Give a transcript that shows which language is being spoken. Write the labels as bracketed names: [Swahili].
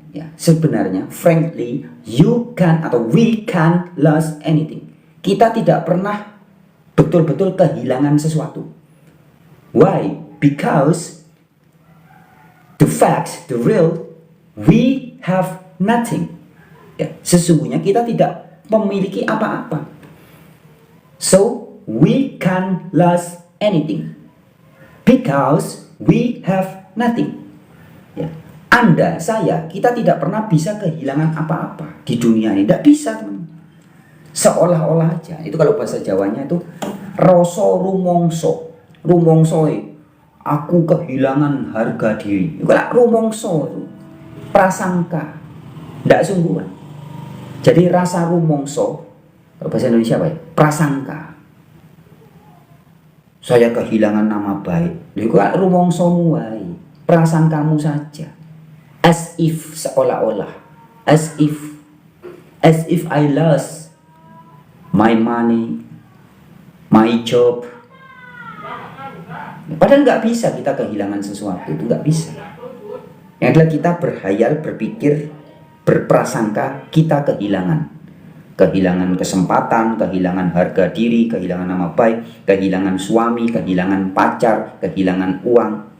[Indonesian] Ya, sebenarnya, [English] frankly, you can [Indonesian] atau [English] we can't lose anything. [Indonesian] Kita tidak pernah betul-betul kehilangan sesuatu. [English] Why? Because the facts, the real, we have nothing. [Indonesian] Ya, sesungguhnya kita tidak memiliki apa-apa. [English] So we can't lose anything because we have nothing. [Indonesian] Ya. Anda, saya, kita tidak pernah bisa kehilangan apa-apa di dunia ini. Tidak bisa, teman. Seolah-olah aja. Itu kalau bahasa Jawanya itu rasa rumongso. Rumongsoe. Aku kehilangan harga diri. Itu kalau rumongso itu prasangka. Tidak sungguhan. Jadi rasa rumongso, kalau bahasa Indonesia apa ya? Prasangka. Saya kehilangan nama baik. Itu kan [Javanese] rumongsomu wae. [Indonesian] Prasangkamu saja. [English] As if, [Indonesian] seolah-olah. [English] As if I lost my money, my job. [Indonesian] Padahal nggak bisa kita kehilangan sesuatu, itu nggak bisa. Yang adalah kita berhayal, berpikir, berprasangka kita kehilangan kesempatan, kehilangan harga diri, kehilangan nama baik, kehilangan suami, kehilangan pacar, kehilangan uang.